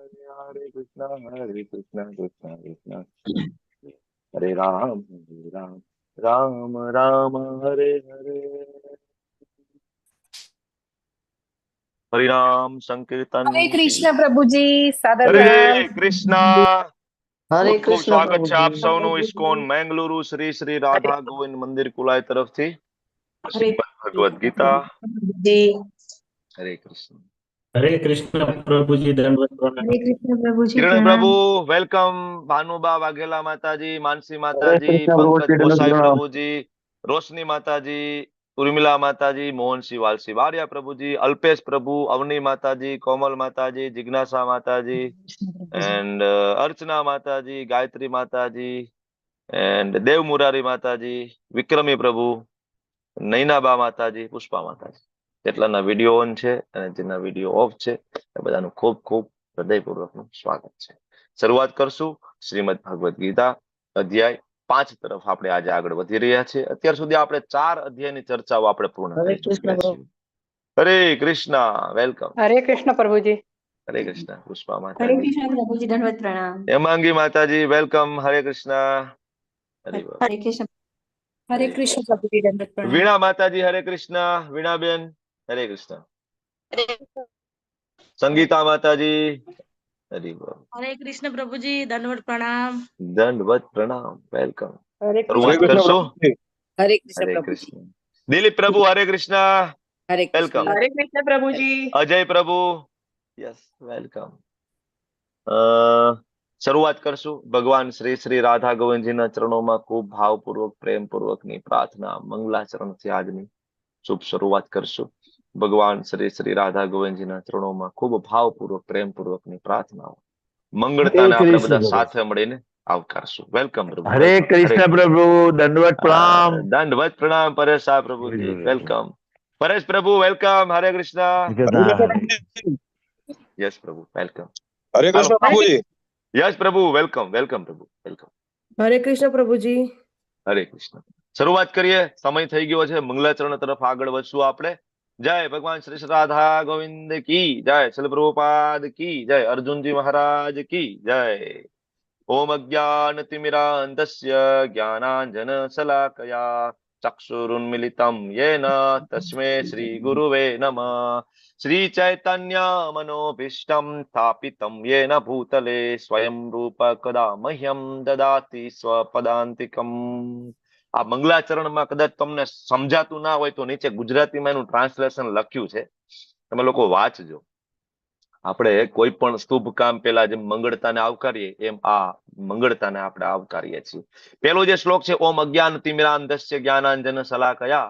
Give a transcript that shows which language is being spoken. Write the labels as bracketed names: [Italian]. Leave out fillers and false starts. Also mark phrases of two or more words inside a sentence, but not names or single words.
[Hindi] हरे, हरे कृष्णा कृष्णा कृष्णा हरे राम, राम राम हरे हरे, हरिनाम संकीर्तन हरे की। कृष्ण प्रभु जी, सादर हरे प्रणाम। कृष्णा। हरे [Gujarati] ખૂબ ખૂબ [Hindi] कृष्ण [Gujarati] સ્વાગત [Hindi] प्रभु [Gujarati] છે [Hindi] जी। [Gujarati] આપ સૌનું ઇસ્કોન મેંગલુરુ શ્રી શ્રી [Hindi] हरे [Gujarati] રાધા ગોવિંદ મંદિર કુલાય તરફથી [Hindi] हरे [Gujarati] શ્રીમદ ભગવદ ગીતા। [Hindi] जी। [Gujarati] હરે કૃષ્ણ। [Hindi] हरे कृष्ण प्रभु जी, दंडवत प्रणाम। हरे कृष्ण प्रभु जी, [Gujarati] કિરણ પ્રભુ [Hindi] प्रणाम। [Gujarati] વેલકમ, ભાનુબા વાઘેલા માતાજી, માનસી [Hindi] हरे [Gujarati] માતાજી, [Hindi] कृष्ण प्रभु [Gujarati] પંકજ [Hindi] जी, दंडवत [Gujarati] ગોસાઈ [Hindi] प्रणाम। [Gujarati] પ્રભુજી, રોશની માતાજી, ઉર્મિલા માતાજી, મોહનસિંહ વાલસી વાડિયા પ્રભુજી, અલ્પેશ પ્રભુ, અવની માતાજી, કોમલ માતાજી, જિજ્ઞાસા માતાજી, [Hindi] कृष्ण प्रभु जी। एंड अर्चना माताजी, गायत्री माताजी, एंड देव मुरारी माताजी, विक्रमी प्रभु, [Gujarati] નૈનાબા માતાજી, પુષ્પા માતાજી, જેટલાના [English] video on [Gujarati] છે અને જેના [English] video off [Gujarati] છે એ બધાનું ખૂબ ખૂબ હૃદયપૂર્વકનું સ્વાગત છે। શરૂઆત કરશું શ્રીમદ ભગવદ ગીતા અધ્યાય 5 તરફ આપણે આજે આગળ વધી રહ્યા છીએ। અત્યાર સુધી આપણે 4 અધ્યાયની ચર્ચાઓ આપણે પૂર્ણ [Hindi] हरे [Gujarati] કરી [Hindi] कृष्ण [Gujarati] ચૂક્યા [Hindi] प्रभु। છીએ। हरे कृष्ण, वेलकम। हरे कृष्ण प्रभु जी। हरे कृष्ण, पुष्पा हरे माताजी। कृष्ण प्रभु जी, दंडवत प्रणाम। हेमांगी माताजी, वेलकम। हरे कृष्ण, हरि बोल। हरे कृष्ण। हरे हरे कृष्ण कृष्ण। प्रभु जी, दंडवत प्रणाम। वीणा माताजी, हरे कृष्ण। वीणा बेन, हरे कृष्ण। संगीता माताजी, हरि बोल। हरे कृष्ण प्रभु जी, दंडवत प्रणाम। दंडवत प्रणाम, वेलकम। हरे हरे शुरुआत कृष्ण। कृष्ण [Gujarati] करशो। [Hindi] प्रभु जी। हरे कृष्ण हरे प्रभु जी। कृष्ण। दिलीप प्रभु, हरे कृष्ण, हरे कृष्ण। वेलकम। हरे कृष्ण प्रभु जी। अजय प्रभु, [English] yes, welcome. [Gujarati] શરૂઆત કરશું ભગવાન શ્રી શ્રી રાધા ગોવિંદજીના ચરણોમાં ખૂબ ભાવપૂર્વક પ્રેમપૂર્વકની પ્રાર્થના મંગલાચરણથી આજની શુભ શરૂઆત કરશું। ભગવાન શ્રી શ્રી રાધા ગોવિંદજીના ચરણોમાં ખૂબ ભાવપૂર્વક પ્રેમપૂર્વકની પ્રાર્થનાઓ [Hindi] हरे [Gujarati] મંગળતાને આપણે [Hindi] कृष्ण [Gujarati] બધા [Hindi] प्रभु। [Gujarati] સાથે મળીને આવકારશું। વેલકમ પ્રભુ, [Hindi] हरे [Gujarati] વેલકમ। હરે [Hindi] कृष्ण [Gujarati] કૃષ્ણ। [Hindi] प्रभु, दंडवत प्रणाम। दंडवत प्रणाम परेश शाह प्रभु जी, वेलकम। परेश प्रभु, वेलकम। हरे कृष्णा। गदा। यस प्रभु, वेलकम। हरे हेलो, कृष्ण प्रभु जी। यस प्रभु, वेलकम, वेलकम प्रभु, वेलकम। हरे कृष्ण प्रभु जी। [Gujarati] હરે કૃષ્ણ। શરૂઆત કરીએ, સમય થઈ ગયો છે, મંગલાચરણ તરફ આગળ વધશું આપણે। જય ભગવાન શ્રી શ્રી રાધા ગોવિંદ [Hindi] की जय, श्रील प्रभुपाद की जय, अर्जुन जी महाराज की जय। [Sanskrit] ओम अज्ञानतिमिरान्धस्य ज्ञानाञ्जनशलाकया चक्षुरुन्मिलितं येन तस्मै श्रीगुरुवे नमः। श्रीचैतन्यमनोभीष्टं स्थापितं येन भूतले स्वयं रूप कदा मह्यं ददाति स्वपदान्तिकम्। [Gujarati] આ મંગલાચરણમાં કદાચ તમને સમજાતું ના હોય તો નીચે ગુજરાતીમાં એનું ટ્રાન્સલેશન લખ્યું છે, તમે લોકો વાંચજો. આપણે કોઈ પણ શુભ કામ પેલા જેમ મંગળતાને આવકારીએ એમ આ મંગળતાને આપણે આવકારીએ છીએ. પેલો જે શ્લોક છે, [Sanskrit] ओम् अज्ञान तिमिरान्धस्य ज्ञानाञ्जन शलाकया.